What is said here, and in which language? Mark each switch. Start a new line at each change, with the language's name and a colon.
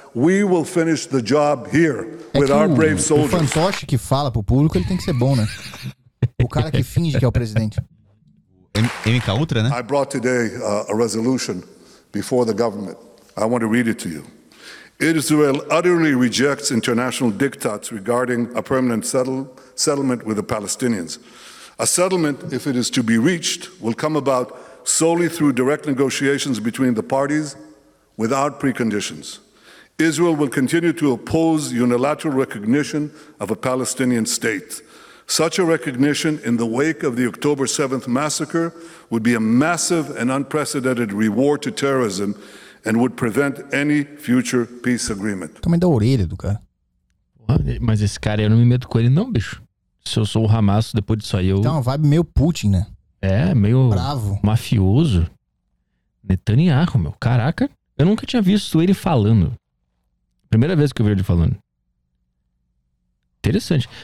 English: We will finish the job here with our brave soldiers.
Portuguese: O fantoche que fala pro público, ele tem que ser bom, né? O cara que finge que é o presidente. MK Ultra, né?
English: I brought today a resolution before the government. I want to read it to you. Israel utterly rejects international diktats regarding a permanent settlement with the Palestinians. A settlement, if it is to be reached, will come about solely through direct negotiations between the parties without preconditions. Israel will continue to oppose unilateral recognition of a Palestinian state. Such a recognition in the wake of the October 7th massacre would be a massive and unprecedented reward to terrorism and would prevent any future peace agreement.
Portuguese: Toma da orelha do cara. Mas esse cara, eu não me meto com ele não, bicho. Se eu sou o Hamas, depois disso aí eu... Então, uma vibe meio Putin, né? É, meio... Bravo. Mafioso. Netanyahu, meu. Caraca. Eu nunca tinha visto ele falando. Primeira vez que eu vi ele falando. Interessante.